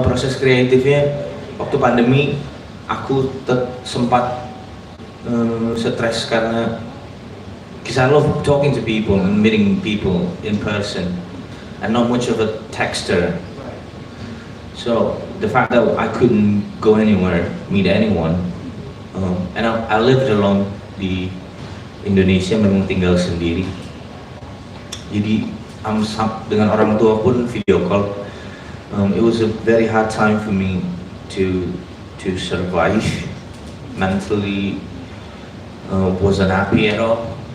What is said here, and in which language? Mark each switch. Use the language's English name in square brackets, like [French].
[Indonesian] Proses kreatifnya waktu pandemi aku sempat stres karena [English] because I love talking to people and meeting people in person. I'm not much of a texter, so the fact that I couldn't go anywhere, meet anyone, and I lived alone [Indonesian] di Indonesia, memang tinggal sendiri. Jadi dengan orang tua pun video call. [English] It was a very hard time for me to survive mentally. Wasn't happy at all.